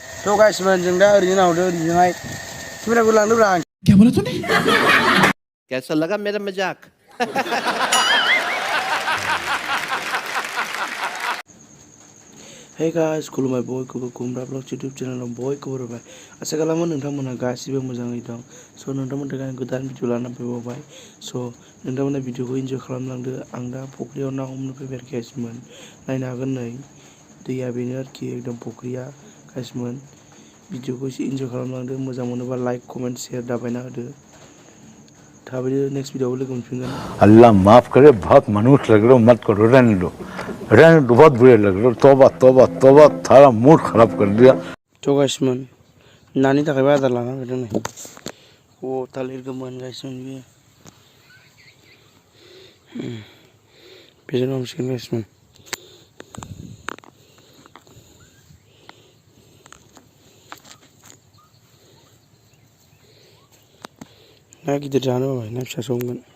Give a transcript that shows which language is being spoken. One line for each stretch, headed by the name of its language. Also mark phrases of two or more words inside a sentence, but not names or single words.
Bodo: तो गाइस मन जों दा ओरैनो नाहरदो ओरैजोंहाय केमेराखौ लांदोब्रा आं।
Hindi: क्या बोला तूने? कैसा लगा मेरा मजाक?
English: Hey guys,
Bodo: खुलुमबाय बयखौबो कुमब्रा ब्लग YouTube चेनेलाव बयखौबो बरायबाय। आसा खालामो नोंथांमोनहा गासिबो मोजाङै दं। स' नोंथांमोननि थाखाय आं गोदान भिडिअ लानानै फैबावबाय। स' नोंथांमोना भिडिअखौ इन्जय खालामलांदो। आं दा फुख्रियाव ना हमनो फैबाय गाइसमोन। नायनो हागोन नै दैया बेनो आरोखि एकदम फुख्रिया गाइसमोन। भिडिअखौ एसे इन्जय खालामलांदो। मोजां मोनोबा
English: like comment share
Bodo: दाबायना होदो। थाबैनो नेक्स्ट भिडिअआव लोगो मोनफिनगोन।
Hindi: अल्लाह माफ करे, बहुत मनुष्य लग रहे हो, मत करो, रहने दो, बहुत बुरे लग रहे हो। तौबा तौबा तौबा, थारा मूड खराब कर दिया।
Bodo: थ' गाइसमोन नानि थाखायबो आदार लाना फैदों नै। अ थालिर गोमोन गाइसमोन बियो। बेजों हमसिगोन गाइसमोन। ना गिदिर जानो बाबाय, ना फिसासो हमगोन।